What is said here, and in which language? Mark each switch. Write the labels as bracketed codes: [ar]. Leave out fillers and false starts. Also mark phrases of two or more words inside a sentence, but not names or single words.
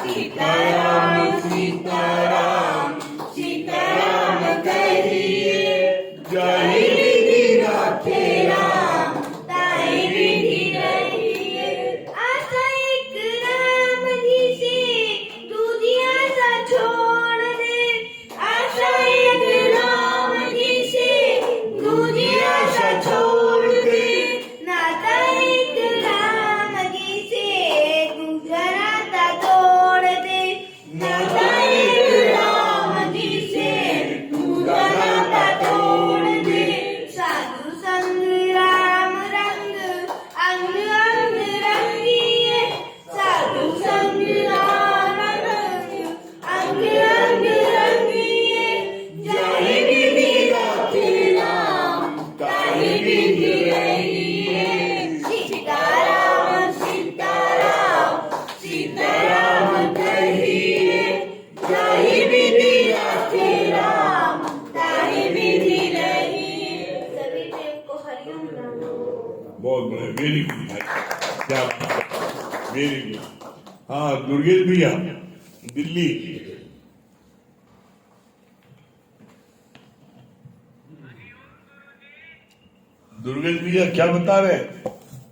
[hi] सीताराम सीताराम सीताराम कहिए, जाहि विधि रखे राम ताहि विधि रहिए। आशा एक राम जी से दूजी आशा छोड़ दे। आशा एक राम जी से दूजी आशा छोड़ दे। नाता एक राम जी से दूसरा नाता तोड़ दे। नाता एक राम जी से दूसरा नाता तोड़ दे। साधु संग राम रंग अंग अंग रंगिए। साधु संग राम रंग अंग अंग रंगिए। जाहि विधि रखे राम ताहि विधि रहिए। सीताराम सीताराम सीताराम कहिए, जाहि विधि रखे राम ताहि विधि रहिए। सभी प्रेम को हरिओम राम। बहुत बड़े, [en] very good [hi] भाई, क्या [en] very good. [hi] हाँ दुर्गेश भैया दिल्ली। दुर्गेश भैया क्या बता रहे हैं?